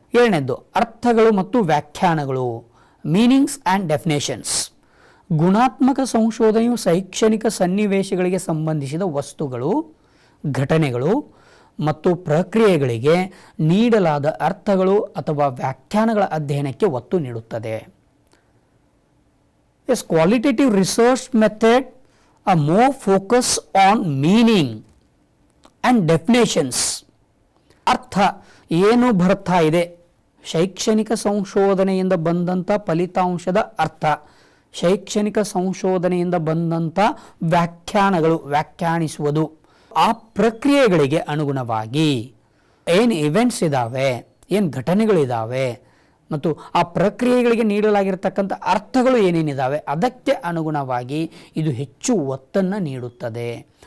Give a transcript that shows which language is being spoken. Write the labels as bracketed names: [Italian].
[Kannada] ಎರಡನೇದ್ದು ಅರ್ಥಗಳು ಮತ್ತು ವ್ಯಾಖ್ಯಾನಗಳು, [English] Meanings and definitions. [Kannada] ಗುಣಾತ್ಮಕ ಸಂಶೋಧನೆಯು ಶೈಕ್ಷಣಿಕ ಸನ್ನಿವೇಶಗಳಿಗೆ ಸಂಬಂಧಿಸಿದ ವಸ್ತುಗಳು, ಘಟನೆಗಳು ಮತ್ತು ಪ್ರಕ್ರಿಯೆಗಳಿಗೆ ನೀಡಲಾದ ಅರ್ಥಗಳು ಅಥವಾ ವ್ಯಾಖ್ಯಾನಗಳ ಅಧ್ಯಯನಕ್ಕೆ ಒತ್ತು ನೀಡುತ್ತದೆ. [English] As qualitative research method a more focus on meaning and definitions. [Kannada] ಅರ್ಥ ಏನು ಬರ್ತಾ ಇದೆ, ಶೈಕ್ಷಣಿಕ ಸಂಶೋಧನೆಯಿಂದ ಬಂದಂಥ ಫಲಿತಾಂಶದ ಅರ್ಥ, ಶೈಕ್ಷಣಿಕ ಸಂಶೋಧನೆಯಿಂದ ಬಂದಂಥ ವ್ಯಾಖ್ಯಾನಗಳು, ವ್ಯಾಖ್ಯಾನಿಸುವುದು, ಆ ಪ್ರಕ್ರಿಯೆಗಳಿಗೆ ಅನುಗುಣವಾಗಿ ಏನು ಇವೆಂಟ್ಸ್ ಇದ್ದಾವೆ, ಏನು ಘಟನೆಗಳಿದ್ದಾವೆ ಮತ್ತು ಆ ಪ್ರಕ್ರಿಯೆಗಳಿಗೆ ನೀಡಲಾಗಿರ್ತಕ್ಕಂಥ ಅರ್ಥಗಳು ಏನೇನಿದ್ದಾವೆ ಅದಕ್ಕೆ ಅನುಗುಣವಾಗಿ ಇದು ಹೆಚ್ಚು ಒತ್ತನ್ನು ನೀಡುತ್ತದೆ.